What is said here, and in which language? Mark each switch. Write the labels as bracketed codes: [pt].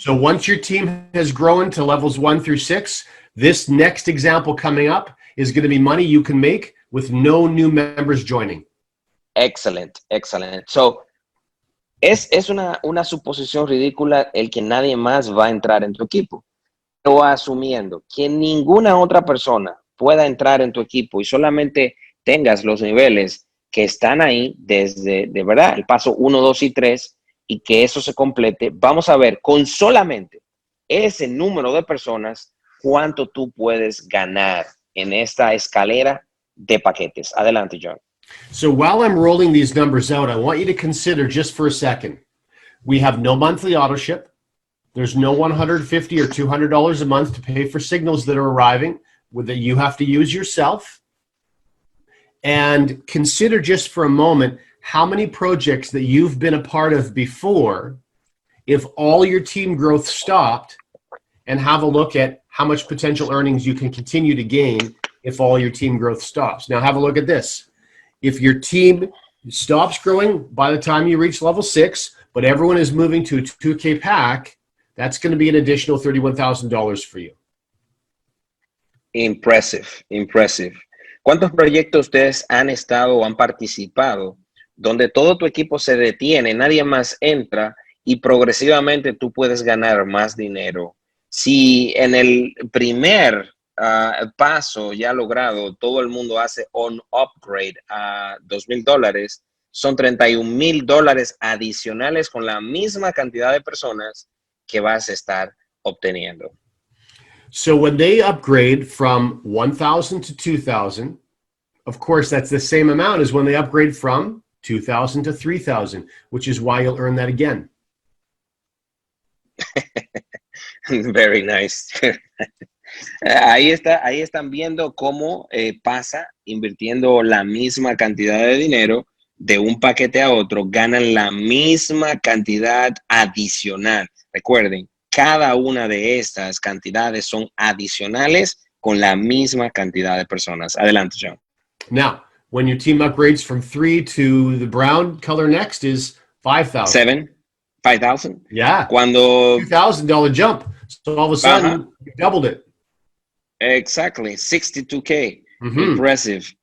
[en] So once your team has grown to levels 1 through 6, this next example coming up is going to be money you can make with no new members joining. Excellent. [es] So es una suposición ridícula el que nadie más va a entrar en tu equipo. Pero asumiendo que ninguna otra persona pueda entrar en tu equipo y solamente tengas los niveles que están ahí desde, de verdad, el paso 1, 2 y 3, y que eso se complete, vamos a ver con solamente ese número de personas cuánto tú puedes ganar en esta escalera de paquetes. Adelante, John. [en] So while I'm rolling these numbers out, I want you to consider just for a second. We have no monthly auto ship. There's no $150 or $200 a month to pay for signals that are arriving that you have to use yourself. And consider just for a moment how many projects that you've been a part of before, if all your team growth stopped, and have a look at how much potential earnings you can continue to gain if all your team growth stops. Now have a look at this. If your team stops growing by the time you reach level 6, but everyone is moving to a 2K pack, that's going to be an additional $31,000 for you. Impressive, impressive. [es] ¿Cuántos proyectos ustedes han estado o han participado donde todo tu equipo se detiene, nadie más entra y progresivamente tú puedes ganar más dinero? Si en el primer paso ya logrado, todo el mundo hace un upgrade a $2,000, son $31,000 adicionales con la misma cantidad de personas que vas a estar obteniendo. [en] So when they upgrade from 1,000 to 2,000, of course, that's the same amount as when they upgrade from 2,000 to 3,000, which is why you'll earn that again. Very nice. [es] Ahí están viendo cómo pasa invirtiendo la misma cantidad de dinero de un paquete a otro, ganan la misma cantidad adicional. Recuerden, cada una de estas cantidades son adicionales con la misma cantidad de personas. Adelante, John. [en] Now, when your team upgrades from 3 to the brown color next is 5,000. 5,000? Yeah. [es] Cuando [en] $2,000 jump. So all of a sudden, you doubled it. Exactly. 62K. Impressive.